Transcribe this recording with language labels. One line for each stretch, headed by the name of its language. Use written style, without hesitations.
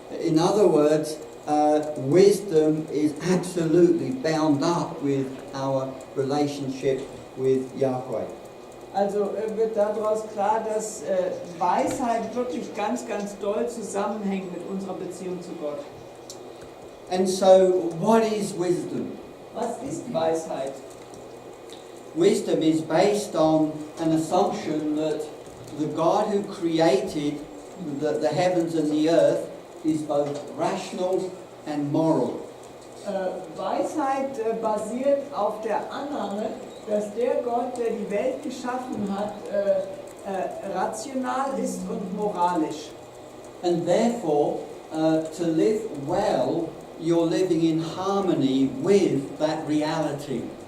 English: In other words, wisdom is absolutely bound up with our relationship with Yahweh.
German: Also wird daraus klar, dass Weisheit wirklich ganz, ganz doll zusammenhängt mit unserer Beziehung zu Gott.
English: And so, what is wisdom?
German: Was ist Weisheit?
English: Wisdom is based on an assumption that the God who created the heavens and the earth is both rational and moral.
German: Weisheit basiert auf der Annahme, dass der Gott, der die Welt geschaffen hat, rational ist und moralisch.
English: And therefore, to live well, you're living in harmony with that reality.